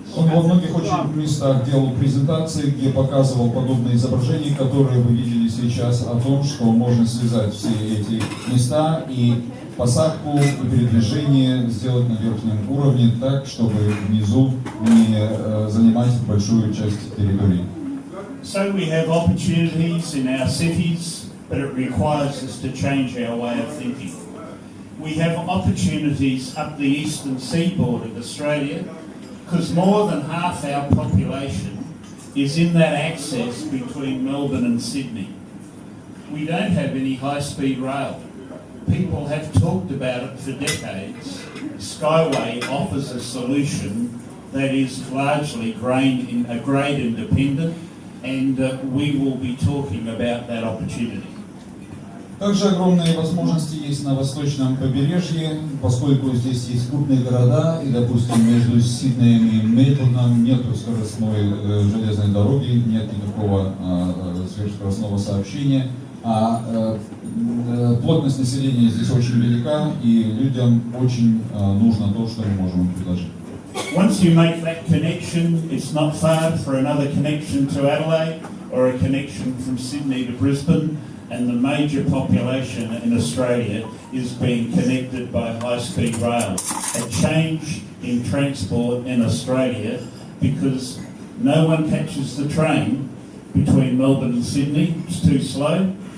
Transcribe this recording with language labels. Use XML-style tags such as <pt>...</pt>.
<ru>Он во многих очень местах делал презентации, где показывал подобные изображения, которые вы видели сейчас, о том, что можно связать все эти места и посадку и передвижение сделать на верхнем уровне так, чтобы внизу не занимать большую часть территории.</ru> <en>So we have opportunities in our cities, but it requires us to change our way of thinking. We have opportunities up the eastern seaboard of Australia, because more than half our population is in that access between Melbourne and Sydney. We don't have any high-speed rail. People have talked about it for decades. SkyWay offers a solution that is largely grade independent, and we will be talking about that opportunity.</en> <ru>Также огромные возможности есть на восточном побережье, поскольку здесь есть крупные города, и, допустим, между Сиднеем и Мельбурном нет скоростной железной дороги, нет никакого сверхскоростного сообщения, а плотность населения здесь очень велика, и людям очень нужно то, что мы можем им предложить.</ru> <en>Once you make that connection, it's not far for another connection to Adelaide or a connection from Sydney to Brisbane, and the major population in Australia is being connected by high-speed rail. A change in transport in Australia, because no one catches the train between Melbourne and Sydney. It's too slow.</en>